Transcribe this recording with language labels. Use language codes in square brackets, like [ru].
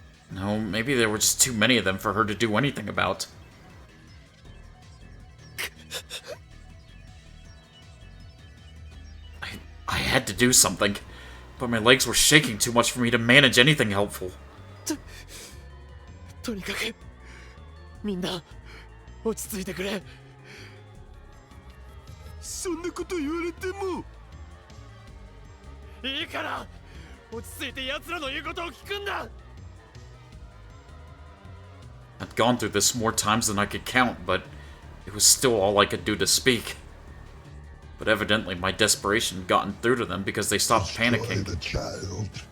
[en] No, maybe there were just too many of them for her to do anything about. I had to do something, but my legs were shaking too much for me to manage anything helpful. [ja] とにかくみんな落ち着いてくれ。そんなこと言われても。いいから落ち着いて奴らの言うことを聞くんだ。 [en] I'd gone through this more times than I could count, but it was still all I could do to speak. But evidently my desperation had gotten through to them because they stopped panicking. The child.